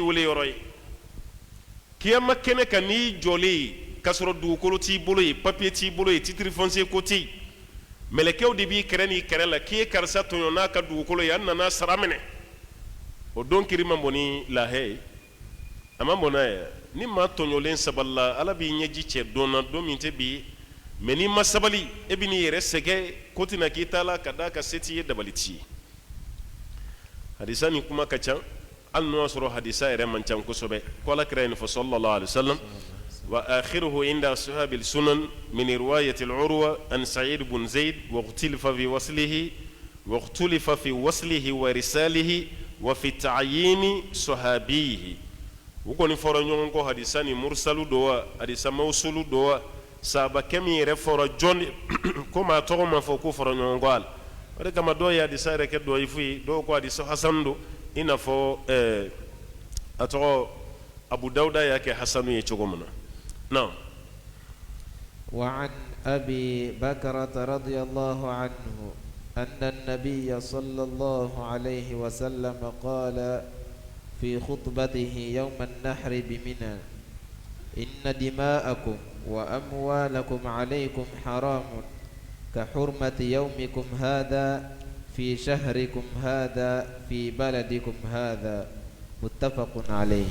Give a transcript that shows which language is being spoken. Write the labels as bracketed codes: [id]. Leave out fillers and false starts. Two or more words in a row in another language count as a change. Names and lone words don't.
[bm] wele yɔrɔ ye kiyama kɛnɛ kan n'i jɔlen ka sɔrɔ dugukolo t'i bolo ye papier t'i bolo ye [fr] titre foncier [bm] ko tɛ yen mɛlɛkɛw de b'i kɛrɛ n'i kɛrɛ la k'i ye karisa tɔɲɔ n'a ka dugukolo ye an nana sara minɛ o don kiri ma bɔ ni lahɛ ye a ma bɔ n'a ye ni maa tɔɲɔlen sabalila Ala b'i ɲɛji cɛ don na don min tɛ bi ye mais n'i ma sabali e bɛ n'i yɛrɛ sɛgɛ ko tɛna k'i t'a la ka d'a ka se t'i ye dabali t'i ye hadisa nin kuma ka ca hali n'o y'a sɔrɔ hadisa yɛrɛ man ca kosɛbɛ ko Alakira ye nin fɔ [ar] صلى الله عليه وسلم وأخرجه عند أصحاب السنن من رواية عروة عن سعيد بن زيد واختلف في وصله وإرساله وفي تعيين صحابيه [bm] u kɔni fɔra ɲɔgɔn kɔ hadisa ni mursalu do wa hadisa mawsulu do wa sahaba kɛ min yɛrɛ fɔra jɔn ko maa tɔgɔ ma fɔ ko fɔra ɲɔgɔn kɔ a la o de kama dɔw ye hadisa yɛrɛ kɛ dɔyifu ye dɔw ko hadisa hasan do i n'a fɔ a tɔgɔ Abu Dawuda y'a kɛ hasanu ye cogo min na non [ar] وعن أبي بكرة رضي الله عنه أن النبي صلى الله عليه وسلم قال في خطبته يوم النحر بمنى إن دماءكم وأموالكم عليكم حرام كحرمة يومكم هذا في شهركم هذا في بلدكم هذا متفق عليه.